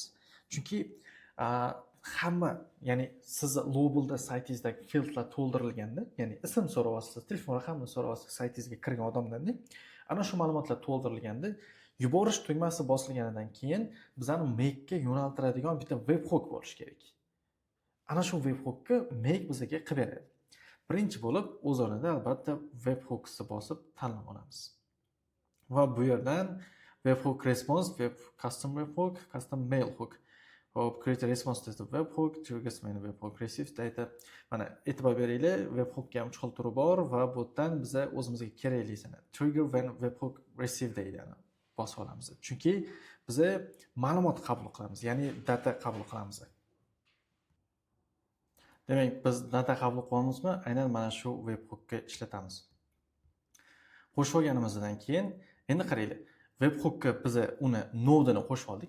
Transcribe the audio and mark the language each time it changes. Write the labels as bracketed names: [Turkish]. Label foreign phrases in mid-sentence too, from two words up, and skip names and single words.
[Uzbek] Chunki hamma, ya'ni siz globalda saytingizdagi fieldlar to'ldirilganda, ya'ni ism so'rayapsiz, telefon raqamini so'rayapsiz saytingizga kirgan odamlarning, ana shu ma'lumotlar to'ldirilganda, yuborish tugmasi bosilganidan keyin bizani Make'ga yo'naltiradigan bitta webhook bo'lishi kerak. Ana shu webhookni Make bizga qilib beradi. Birinchi bo'lib, o'z o'rnida albatta webhookni bosib tanlab olamiz. [English] Va bu yerdan webhook response, custom webhook, custom mail hook. Hop, create a response to the webhook, triggers when webhook receives data. [Uzbek] Mana e'tibor beringlar, webhookga ham 3 xil turi bor va bu yerdan biza o'zimizga keraklisini [English] trigger when webhook receive [Uzbek] deyiladi. Bosib olamiz. Chunki biz ma'lumot qabul qilamiz, ya'ni data qabul qilamiz. Demak, biz data qabul qilamizmi? Aynan mana shu webhookga ishlatamiz. Qo'shib olganimizdan keyin endi qaranglar, webhookga biz uni nodini qo'shib oldik.